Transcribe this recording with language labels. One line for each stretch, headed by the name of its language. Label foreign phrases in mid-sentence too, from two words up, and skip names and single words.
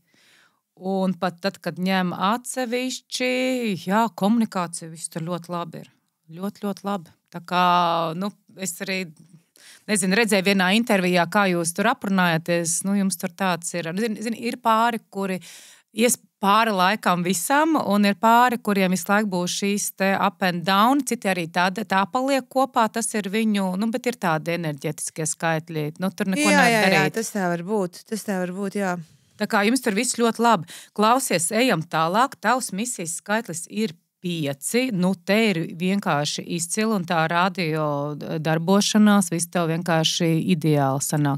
Latvian: Un pat tad, kad ņem atsevišķi, jā, komunikācija viss tur ļoti labi ir. Ļoti, ļoti labi. Tā kā, es arī, redzēju vienā intervijā, kā jūs tur aprunājaties, jums tur tāds ir. Ir pāri, kuri ies pāri laikam visam, un ir pāri, kuriem visu laiku būs šīs te
English: up and down,
Latvian: citi arī tā paliek kopā, tas ir viņu, bet ir tādi enerģetiskie skaitļi, tur neko nevar darīt. Jā, tas tā var būt, jā. Tā kā jums tur viss ļoti labi. Klausies, ejam tālāk, tavs misijas skaitlis ir 5, te ir vienkārši izcili, un tā radio darbošanās, viss tev vienkārši ideāli sanāk.